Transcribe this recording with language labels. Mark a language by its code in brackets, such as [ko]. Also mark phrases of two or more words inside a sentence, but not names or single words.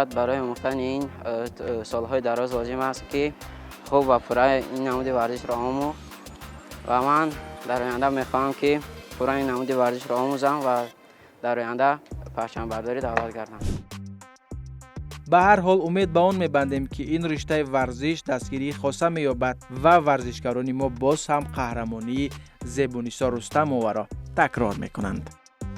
[tg] барои омӯхтани ин солҳои дароз лозим аст ки хуб ва пурра ин намуди варзишро омӯхт ва ман дар оянда мехоҳам ки пурра ин намуди варзишро омӯзам ва дар оянда парчамбардорӣ давлат гардам. [fa] به هر حال امید به آن میبندیم که این رشته ورزش دستگیری خاصه مییابد و ورزشکاران ما باز هم قهرمانی زیبونیسا رستم را تکرار میکنند.